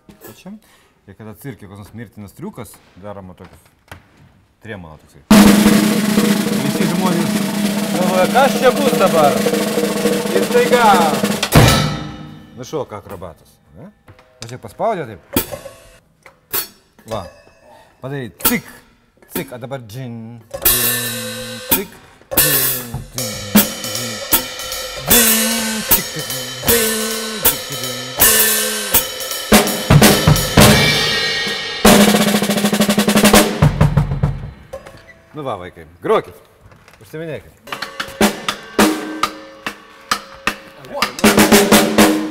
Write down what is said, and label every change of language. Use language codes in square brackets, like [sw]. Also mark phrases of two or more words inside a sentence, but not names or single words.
[lt] O čia, ir kada cirke koks nors mirtinas triukas, daroma toks trėmala toksai. Visi žmonės galvoja, kas čia bus dabar? Ir staiga nušoka akrobatas. Aš čia paspaudė taip. Va. Padarai cik, cik, a dabar džin, džin, cik, džin, džin, džin, džin, cik, džin, cik, džin, džin. Nu va, vaikai, grokit, užsiminėkit.